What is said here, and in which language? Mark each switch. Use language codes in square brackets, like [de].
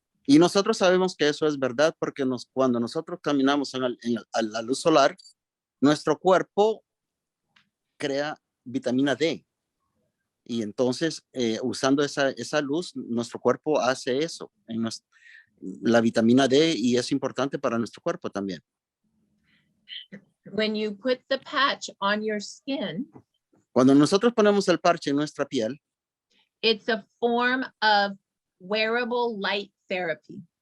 [es] Y nosotros sabemos que eso es verdad porque cuando nosotros caminamos a la luz solar, nuestro cuerpo crea vitamina D. Y entonces, usando esa luz, nuestro cuerpo hace eso, la vitamina D, y es importante para nuestro cuerpo también. [en] When you put the patch on your skin, [es] Cuando nosotros ponemos el parche en nuestra piel, [en] it's a form of wearable light therapy.